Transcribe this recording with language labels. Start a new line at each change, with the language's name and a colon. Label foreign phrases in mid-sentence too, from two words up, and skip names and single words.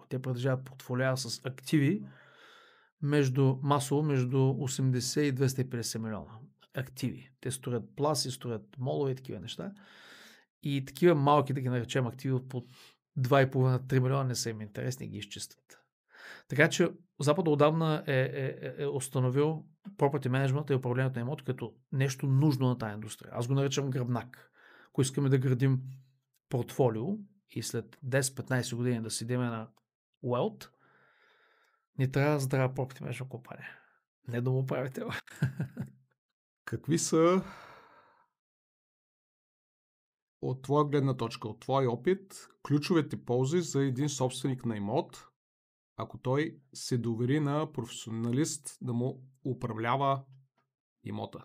Bulgarian: Те притежават портфолио с активи между 80 и 250 милиона активи. Те строят пласи, строят молове и такива неща. И такива малки, да ги наречем активи от по 2,5-3 милиона не са им интересни и ги изчистват. Така че Запад отдавна е установил
English: property management
Bulgarian: и управлението на имоти като нещо нужно на тази индустрия. Аз го наричам гръбнак. Ако искаме да градим портфолио и след 10-15 години да седиме на Wealth, ни трябва здрава
English: property management
Bulgarian: компания. Не домоуправител. Какви са от твоя гледна точка, от твой опит, ключовите ползи за един собственик на имот, ако той се довери на професионалист да му управлява имота?